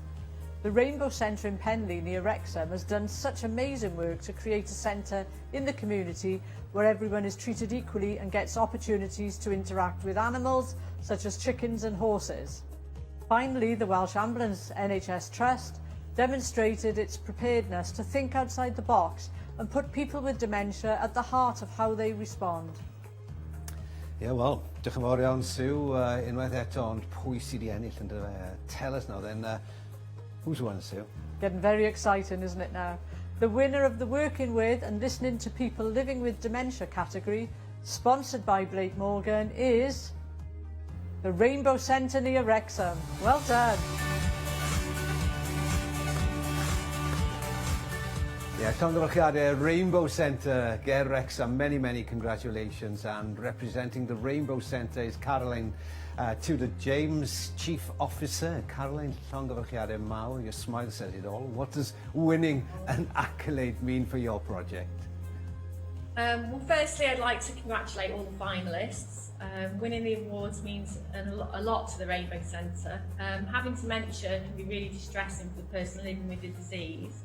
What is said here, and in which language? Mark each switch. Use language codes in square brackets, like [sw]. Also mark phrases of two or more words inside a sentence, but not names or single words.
[en] The Rainbow Centre in Penley near Wrexham has done such amazing work to create a centre in the community where everyone is treated equally and gets opportunities to interact with animals such as chickens and horses. Finally, the Welsh Ambulance NHS Trust demonstrated its preparedness to think outside the box and put people with dementia at the heart of how they respond. Yeah, well, [cy] diolch yn fawr iawn, Sue. Unwaith eto, ond pwy sydd wedi ennill yn [en] tell us now then, who's won, [cy] Sue? [en] Getting very exciting, isn't it now? The winner of the Working With and Listening to People Living with Dementia category, sponsored by Blake Morgan, is the Rainbow Centre near Wrexham. Well done. Yeah, [cy] llongyfarchiadau Rainbow Centre, ger Wrexham, [en] many congratulations. And representing the Rainbow Centre is Caroline Tudor-James, Chief Officer. Caroline, [cy] llongyfarchiadau mawr, [en] your smile says it all. What does winning an accolade mean for your project? Well, firstly, I'd like to congratulate all the finalists. Winning the awards means a lot to the Rainbow Centre. Having dementia can be really distressing for the person living with the disease.